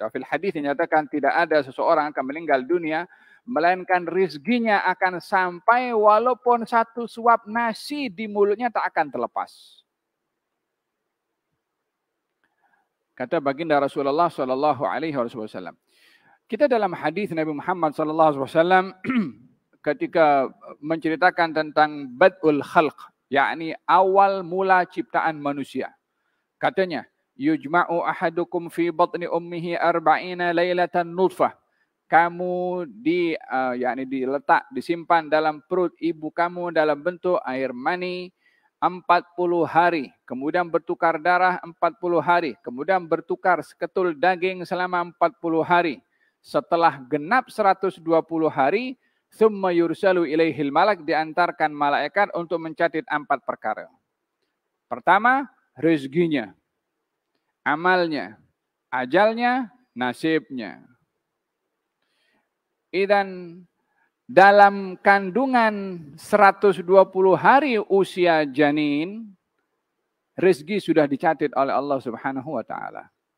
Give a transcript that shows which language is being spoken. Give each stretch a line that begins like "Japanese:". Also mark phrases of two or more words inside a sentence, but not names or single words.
Malay: Fil hadis dinyatakan tidak ada seseorang akan meninggal dunia melainkan rezekinya akan sampai walaupun satu suap nasi di mulutnya tak akan terlepas. Kata baginda Rasulullah
Arabic: صلى الله عليه وسلم,
Malay: Kita dalam hadis Nabi Muhammad SAW ketika menceritakan tentang
Arabic: بدء الخلق,
Malay: yakni awal mula ciptaan manusia. Katanya,
Arabic: يجمع أحدكم في بطن أمه أربعين ليلة نطفة.
Malay: Kamu diletak, disimpan dalam perut ibu kamu dalam bentuk air mani 40 hari, kemudian bertukar darah 40 hari, kemudian bertukar seketul daging selama 40 hari. Setelah genap 120 hari,
Arabic: ثم يرسل إليه الملك,
Malay: diantarkan malaikat untuk mencatat 4 perkara. Pertama, rezekinya, amalnya, ajalnya, nasibnya. Dan dalam kandungan 120 hari usia janin, rezeki sudah dicatat oleh Allah
Arabic: سبحانه وتعالى.